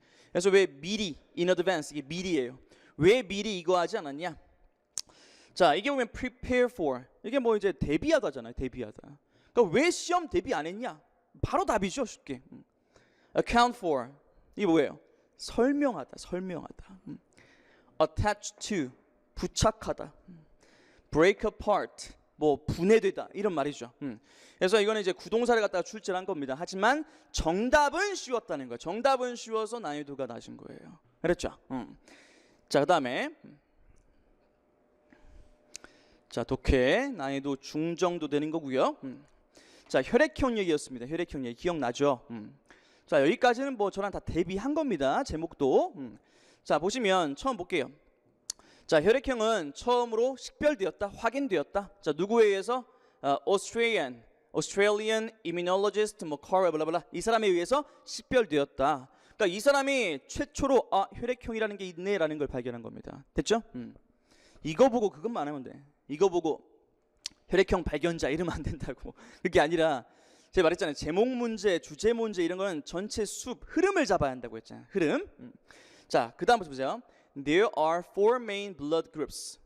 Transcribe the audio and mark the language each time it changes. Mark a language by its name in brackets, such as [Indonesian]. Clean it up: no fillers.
[Korean] 그래서 왜 미리 in advance 이게 미리예요. 왜 미리 이거 하지 않았냐? 자, 이게 보면 prepare for 이게 이제 대비하다잖아요. 대비하다. 그러니까 왜 시험 대비 안 했냐? 바로 답이죠, 쉽게. account for 이게 뭐예요? 설명하다. attach to 부착하다. break apart 분해되다 이런 말이죠. 그래서 이거는 이제 구동사를 갖다가 출제를 한 겁니다. 하지만 정답은 쉬웠다는 거예요. 정답은 쉬워서 난이도가 낮은 거예요. 그랬죠? 자, 그다음에 자, 독해 난이도 중 정도 되는 거고요. 자, 혈액형 얘기였습니다. 혈액형 얘기 기억나죠? 자, 여기까지는 뭐 저랑 다 대비한 겁니다. 제목도. 자, 보시면 처음 볼게요. 자, 혈액형은 처음으로 식별되었다, 확인되었다. 자, 누구에 의해서? Australian immunologist 뭐 Carl 블라블라 이 사람에 의해서 식별되었다. 그러니까 이 사람이 최초로 혈액형이라는 게 있네라는 걸 발견한 겁니다. 됐죠? 이거 보고 그것만 하면 돼. 이거 보고 혈액형 발견자 이러면 안 된다고. 그게 아니라 제가 말했잖아요. 제목 문제, 주제 문제 이런 거는 전체 숲 흐름을 잡아야 한다고 했잖아요. 흐름. 자, 그 다음부터 보세요. [English] There are four main blood groups.